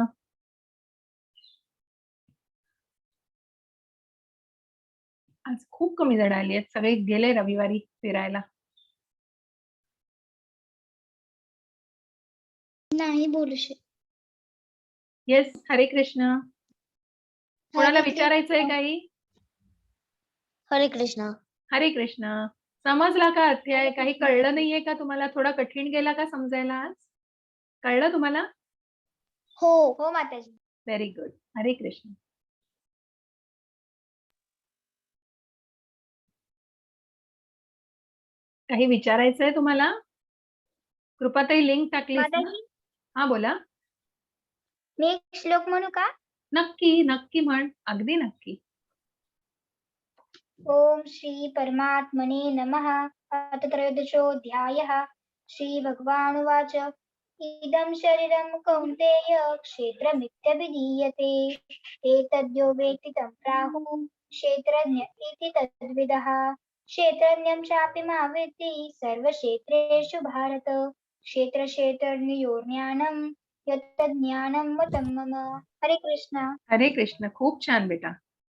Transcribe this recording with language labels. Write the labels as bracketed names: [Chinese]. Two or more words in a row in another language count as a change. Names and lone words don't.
[Marathi] आज खूप कमी जण आली आहेत. सगळे गेले रविवारी फिरायला. नाही बोलू शकत. येस, हरे कृष्ण. कोणाला हरे विचारायचंय कृष्ण. काही? हरे कृष्ण. हरे कृष्ण. समजला का अध्याय? काही कळलं नाहीये का तुम्हाला? थोडा कठीण गेला का समजायला आज? कळलं तुम्हाला? हो हो माताजी. [English] very good. [Marathi] हरे कृष्ण. काही विचारायचंय तुम्हाला? कृपाताई लिंक टाकलीस ना? माताजी हा बोला. मी एक श्लोक म्हणू का? नक्की, नक्की म्हण. अगदी नक्की. [Sanskrit] ओम श्री परमात्मने नमः. अथ त्रयोदशोऽध्यायः. श्रीभगवानुवाच इदं शरीरं कौन्तेय क्षेत्रमित्यभिधीयते एतद्यो वेत्ति तं प्राहुः क्षेत्रज्ञ इति तद्विदः क्षेत्रज्ञं चापि मा वेत्ति सर्वक्षेत्रेषु भारत क्षेत्रक्षेत्रज्ञयोर्ज्ञानं यत्तज्ज्ञानं मतं मम. [Marathi] हरे कृष्ण. हरे कृष्ण. खूप छान बेटा.